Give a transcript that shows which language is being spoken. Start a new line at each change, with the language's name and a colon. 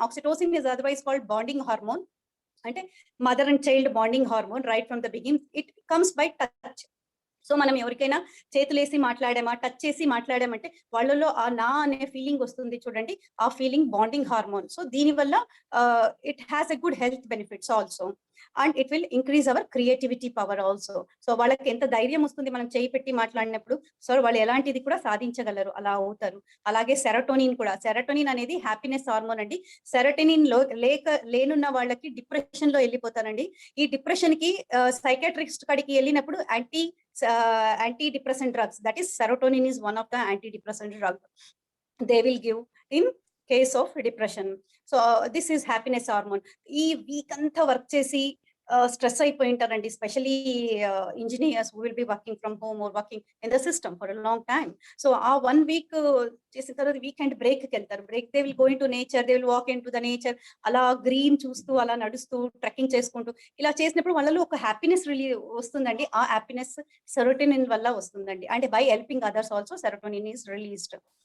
English: Oxytocin is otherwise called bonding hormone. అంటే mother and child bonding hormone right from the begin. It comes by touch.
Telugu: So మనం ఎవరికైనా చేతులేసి మాట్లాడామా, touch చేసి మాట్లాడామంటే వాళ్ళలో ఆ నా అనే ఫీలింగ్ వస్తుంది చూడండి, ఆ ఫీలింగ్ బాండింగ్ హార్మోన్.
English: So దీనివల్ల it has a good health benefits also, and it will increase our creativity power also.
Telugu: So వాళ్ళకి ఎంత ధైర్యం వస్తుంది మనం చేయి పెట్టి మాట్లాడినప్పుడు, సో వాళ్ళు ఎలాంటిది కూడా సాధించగలరు, అలా అవుతారు. అలాగే సెరటోనిన్ కూడా, సెరటోనిన్ అనేది హ్యాపీనెస్ హార్మోన్ అండి. సెరటోనిన్ లేనున్న వాళ్ళకి డిప్రెషన్ లో వెళ్ళిపోతారండి. ఈ డిప్రెషన్ కి సైకాట్రిస్ట్ కాడికి వెళ్ళినప్పుడు
English: antidepressant drugs, that is serotonin is one of the antidepressant drug they will give in case of depression. So this is happiness hormone.
Telugu: ee week anta work chesi stress అయిపోయి ఉంటారండి,
English: Specially engineers who will be working from home or working in the system for a long time.
Telugu: So ఆ 1 week చేసిన తర్వాత weekend బ్రేక్కి వెళ్తారు.
English: Break they will go into nature, they will walk into the nature.
Telugu: అలా green చూస్తూ, అలా నడుస్తూ, trekking చేసుకుంటూ ఇలా చేసినప్పుడు వాళ్ళలో ఒక హ్యాపీనెస్ వస్తుందండి. ఆ హ్యాపీనెస్ సెరోటోనిన్ వల్ల వస్తుందండి. అంటే
English: by helping others also
Telugu: serotonin is released.